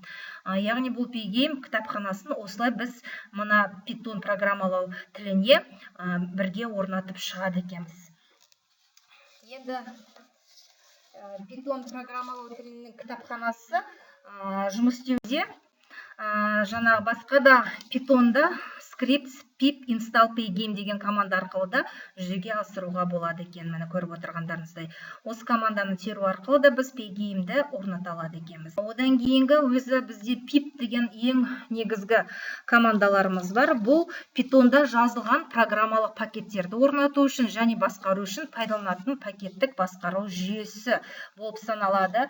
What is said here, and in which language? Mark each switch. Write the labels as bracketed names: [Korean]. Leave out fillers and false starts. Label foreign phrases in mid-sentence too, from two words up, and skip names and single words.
[Kazakh] Яғни бұл Pygame кітапханасын осылай біз мына Python программалау тіліне бірге орнатып шығады екенбіз. Енді Python программалау тілінің кітапханасы жұмыс істеуде жаңағы басқа да Python'да [English] scripts pip install Pygame [Kazakh] деген команда арқылы да жүзеге асыруға болады екен. Мені көріп отырғандарыңыздай. Осы команданы теру арқылы да біз Pygame'ді орната алады екенбіз. Одан кейінгі өзі бізде pip деген ең негізгі командаларымыз бар. Бұл Python'да жазылған программалық пакеттерді орнату үшін және басқару үшін пайдаланатын пакеттік басқару жүйесі болып саналады.